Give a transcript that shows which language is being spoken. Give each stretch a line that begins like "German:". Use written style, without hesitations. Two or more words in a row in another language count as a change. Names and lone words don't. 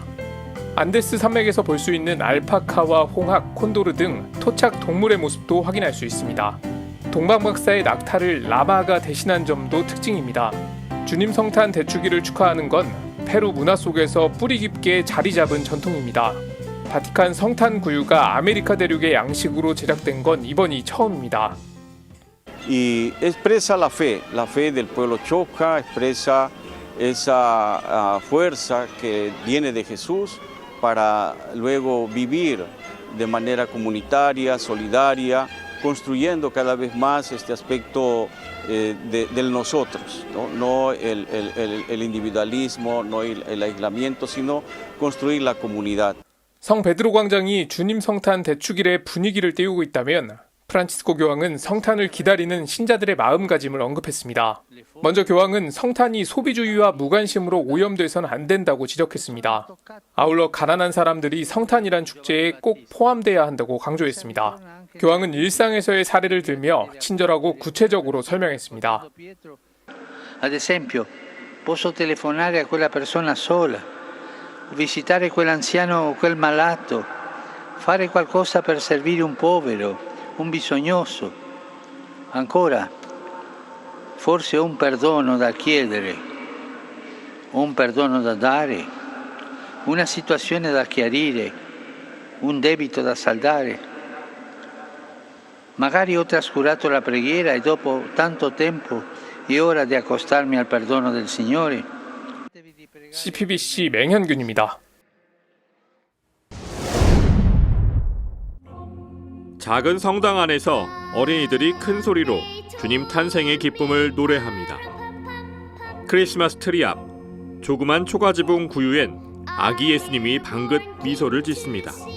Korean: 안데스 산맥에서 볼 수 있는 알파카와 홍학, 콘도르 등 토착 동물의 모습도 확인할 수 있습니다. 동방박사의 낙타를 라마가 대신한 점도 특징입니다. 주님 성탄 대축일을 축하하는 건 페루 문화 속에서 뿌리 깊게 자리 잡은 전통입니다. 바티칸 성탄 구유가 아메리카 대륙의 양식으로 제작된 건 이번이 처음입니다.
Spanish: Y expresa la fe del pueblo Choca, expresa esa fuerza que viene de Jesús para luego vivir de manera comunitaria, solidaria, construyendo cada vez más este aspecto del nosotros, no el individualismo, no el aislamiento, sino construir la comunidad.
Korean: 성 베드로 광장이 주님 성탄 대축일의 분위기를 띄우고 있다면 프란치스코 교황은 성탄을 기다리는 신자들의 마음가짐을 언급했습니다. 먼저 교황은 성탄이 소비주의와 무관심으로 오염돼선 안 된다고 지적했습니다. 아울러 가난한 사람들이 성탄이란 축제에 꼭 포함돼야 한다고 강조했습니다. 교황은 일상에서의 사례를 들며 친절하고 구체적으로 설명했습니다.
Italian: Ad esempio, posso telefonare a quella persona sola, visitare quell'anziano o quel malato, fare qualcosa per servire un povero, un bisognoso. Ancora, forse ho un perdono da chiedere, ho un perdono da dare, una situazione da chiarire, un debito da saldare. Magari ho trascurato la preghiera e dopo tanto tempo è ora di accostarmi al perdono del Signore.
Korean: CPBC 맹현균입니다. 작은 성당 안에서 어린이들이 큰 소리로 주님 탄생의 기쁨을 노래합니다. 크리스마스 트리 앞 조그만 초가지붕 구유엔 아기 예수님이 방긋 미소를 짓습니다.